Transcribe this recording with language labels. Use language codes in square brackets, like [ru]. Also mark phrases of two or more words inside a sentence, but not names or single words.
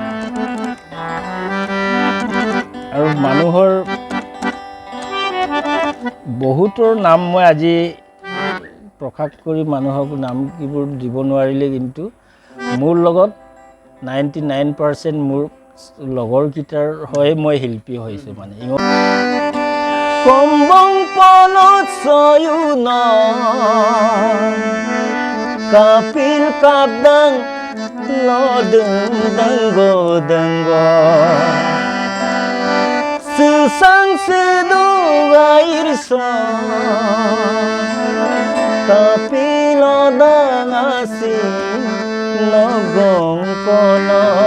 [as] আৰু মানুহৰ বহুতৰ নাম মই আজি প্ৰকাশ কৰি মানুহক নাম কিবোৰ দিব নোৱাৰিলে, কিন্তু মোৰ লগত 99% মোৰ লগৰকেইটাৰ হৈ মই শিল্পী হৈছোঁ। [mjw] মানে কম্বং পলত চয়ুন kapil kabdang lodeng denggo denggo susang sedu air so kapil odang asin nogong kono